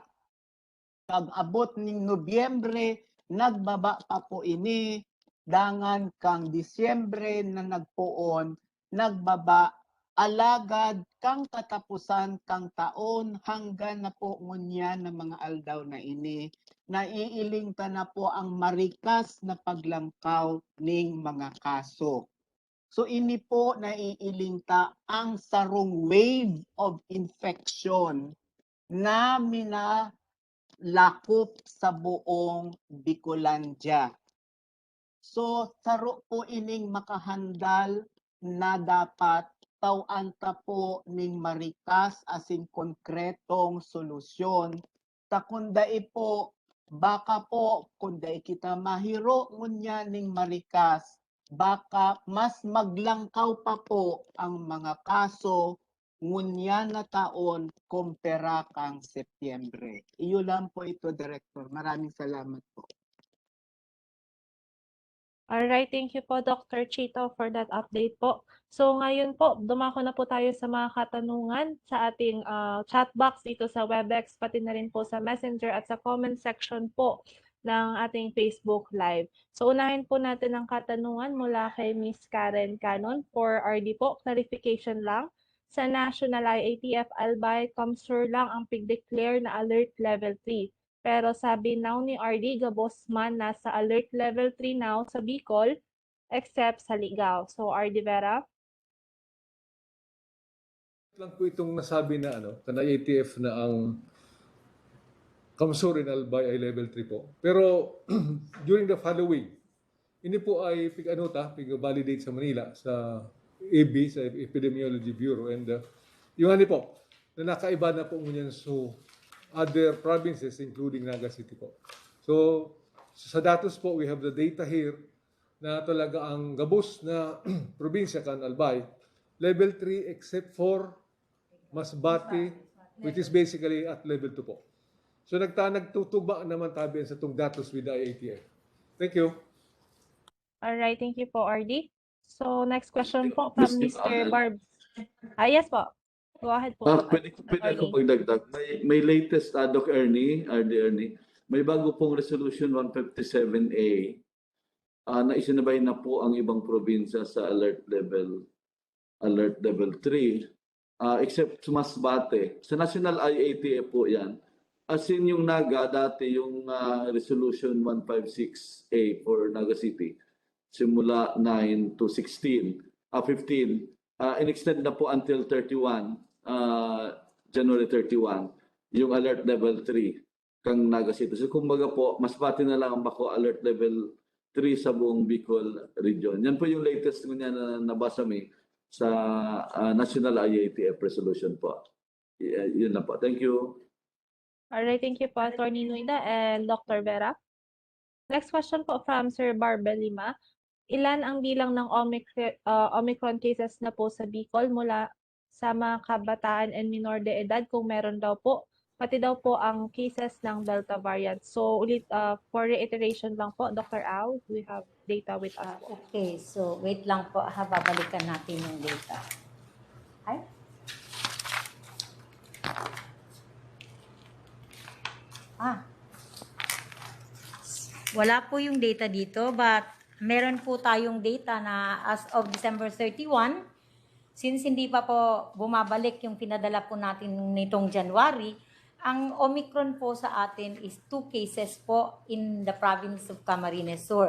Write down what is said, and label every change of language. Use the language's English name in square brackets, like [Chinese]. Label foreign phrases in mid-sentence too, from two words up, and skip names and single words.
[Bikol] Pag-abot ning Nobyembre, nagbaba pa po ini, dangan kang Disyembre na nagpoon, nagbaba, alagad kang katapusan kang taon hanggang na po ngunya ng mga aldaw na ini, naiiling ta na po ang marikas na paglangkaw ning mga kaso. So ini po naiiling ta ang sarong [English] wave of infection [Bikol] na minalakop sa buong Bicolandia. So saro po ining makahandal na dapat tawanta po ning marikas asin konkretong solusyon. Ta kundai po baka po kundai kita mahiro ngunya ning marikas, baka mas maglangkaw pa po ang mga kaso ngunya na taon kumpara kang Setyembre. Iyo lang po ito, Director. [Filipino] Maraming salamat po. [English] Alright, thank you po Dr. Chito for that update po. [Filipino] So ngayon po, dumako na po tayo sa mga katanungan sa ating [English] chat box [Filipino] dito sa WebEx, pati na rin po sa Messenger at sa comment section po ng ating Facebook Live. So unahin po natin ang katanungan mula kay Miss Karen Canon for RD po. Clarification lang, sa National IATF Albay, Comsur lang ang pig-declare na [English] Alert Level 3. [Filipino] Pero sabi now ni RD Gabosman, nasa [English] Alert Level 3 [Filipino] now sa Bicol, except sa Ligao. So RD Vera? Lang po itong nasabi na na IATF na ang Kamsur in Albay ay level 3 po. Pero during the following, [Bikol] ini po ay pig-validate sa Manila sa AB, sa Epidemiology Bureau. And yung po, na nakaiba na po ngunyan so [English] other provinces including [Bikol] Naga City po. [Filipino] So sa datos po, [English] we have the data here [Bikol] na talaga ang gabos na probinsya kan Albay, [English] level 3 except for Masbate, which is basically at level 2 po. [Bikol] So nagtutugma naman tabi sa itong datos [English] with the IATF. Thank you. Alright, thank you po RD. So next question po from Mr. Barb. Yes po. Go ahead po. [Filipino] Pwede ko pagdagdag. May latest, Doc Ernie, RD Ernie, may bago pong Resolution 157A na isinabay na po ang ibang probinsya sa [English] Alert Level 3, [Filipino] except Masbate. Sa National IATF po yan. [English] As in [Filipino] yung Naga, dati yung Resolution 156A for Naga City, simula 9 to 16, 15, in-extend na po until 31, January 31, [Bikol] yung Alert Level 3 kang Naga City. So kumbaga po, mas pati na lang ang bako [English] Alert Level 3 [Bikol] sa buong Bicol region. [Filipino] Yan po yung latest niya na nabasa mi sa National IATF Resolution po. Yun na po. [English] Thank you. Alright, thank you po Attorney Nuida and Dr. Vera. Next question po from Sir Barbelima. [Filipino] Ilan ang bilang ng Omicron cases na po sa Bicol mula sa mga kabataan and minor de edad kung meron daw po, pati daw po ang cases ng Delta variant. So ulit [English] for reiteration [Filipino] lang po, Dr. Au, we have data with us. Okay, so wait lang po, babalikan natin yung data. Ay? Wala po yung data dito, but meron po tayong data na as of December 31, since hindi pa po bumabalik yung pinadala po natin nitong January, ang Omicron po sa atin is 2 cases po in the province of Camarines Sur.